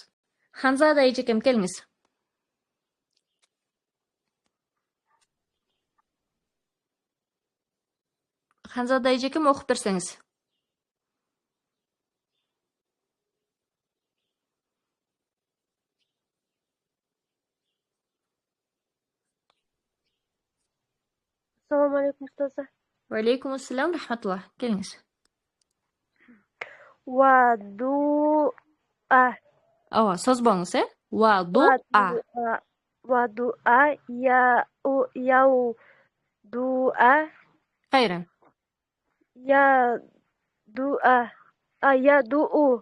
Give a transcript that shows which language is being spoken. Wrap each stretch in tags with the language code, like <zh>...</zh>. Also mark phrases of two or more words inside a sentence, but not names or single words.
<ky>Ханзада эжекем келиңиз. Ханзада эжекем окуп берсеңиз.</ky> <uz>Assalomu alaykum ustoza.</uz> <ar>وعليكم السلام,</ar> <ky>рахматулла. Келиңиз.</ky> <ar>Вадуа.</ar> <ky>Ооба, созбоңуз, Вадуа.</ky> <ar>وضوء يوضؤ.</ar> <ky>Кайра.</ky> <ar>يضوء يضوء.</ar>